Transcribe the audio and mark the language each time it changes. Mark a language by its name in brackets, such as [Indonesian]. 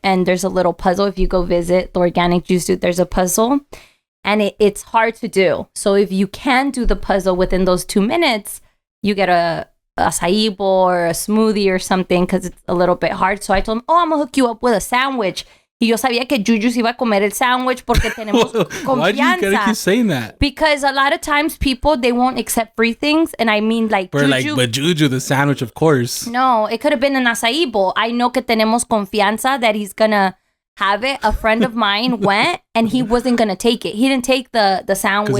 [English] And there's a little puzzle. If you go visit the Organic Juice Dude, there's a puzzle. And it's hard to do. So if you can do the puzzle within those 2 minutes, you get a acai bowl or a smoothie or something because it's a little bit hard. So I told him, I'm going to hook you up with a sandwich. [Spanish] Y yo sabía que Juju se iba a comer el sandwich porque tenemos confianza. [English] Why do you gotta keep saying that? Because a lot of times people, they won't accept free things. And I mean like Juju. But Juju, the sandwich, of course. No, it could have been an acai bowl. I know [Spanish] que tenemos confianza [English] that he's going to have it. A friend of mine went and he wasn't going to take it. He didn't take the sandwich